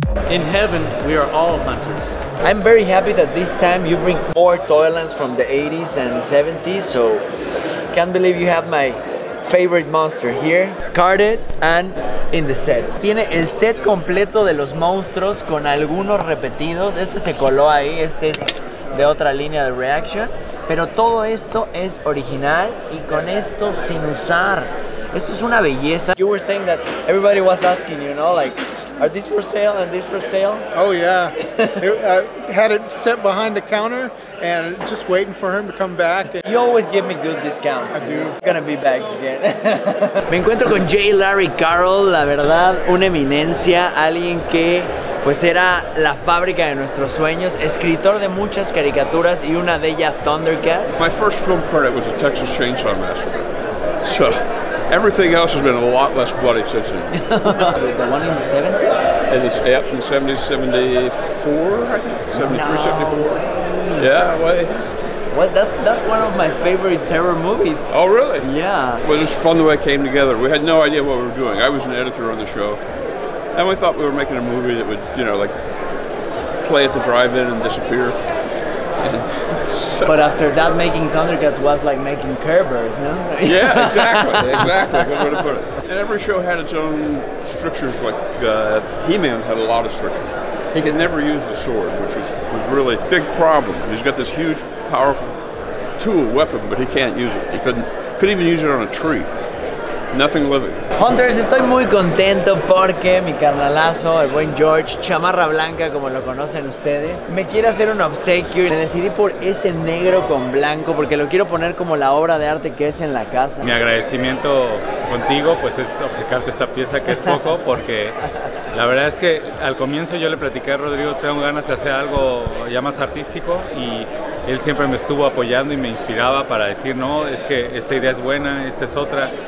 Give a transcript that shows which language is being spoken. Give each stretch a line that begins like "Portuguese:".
English: In heaven, we are all hunters. I'm very happy that this time you bring more Toylands from the 80s and 70s, so can't believe you have my favorite monster here, carded and in the set.
Spanish: Tiene el set completo de los monstruos con algunos repetidos. Este se coló ahí, este es de otra línea de Reaction, pero todo esto es original y con esto sin usar. Esto es una belleza.
English: You were saying that everybody was asking, you know, like, are these for sale and these for sale? Oh yeah, I had it set behind the counter and just waiting for him to come back. You always give me good discounts. I do. Gonna be back again.
Spanish: Me encuentro con J. Larry Carroll, la verdad, una eminencia, alguien que pues era la fábrica de nuestros sueños, escritor de muchas caricaturas y una de ellas Thundercats.
English: My first film credit was a Texas Chainsaw Massacre. So everything else has been a lot less bloody since then. The one in the 70s? And it's up in 70s, 74, I think? 73, 74. Yeah, well, that's one of my favorite terror movies. Oh, really? Yeah. Well, it was fun the way it came together. We had no idea what we were doing. I was an editor on the show. And we thought we were making a movie that would, you know, like, play at the drive-in and disappear. But after that, making Thundercats was like making Kerbers, no? Yeah, exactly, exactly. Good way to put it. And every show had its own strictures. Like He-Man had a lot of strictures. He could never use the sword, which was really a big problem. He's got this huge, powerful tool weapon, but he can't use it. He couldn't even use it on a tree. Nothing living.
Spanish: Hunters, estoy muy contento porque mi carnalazo, el buen George, chamarra blanca como lo conocen ustedes, me quiere hacer un obsequio y me decidí por ese negro con blanco porque lo quiero poner como la obra de arte que es en la casa. Mi agradecimiento contigo pues es obsequiarte esta pieza que es poco porque la verdad es que al comienzo yo le platiqué a Rodrigo, tengo ganas de hacer algo ya más artístico y él siempre me estuvo apoyando y me inspiraba para decir no, es que esta idea es buena, esta es otra.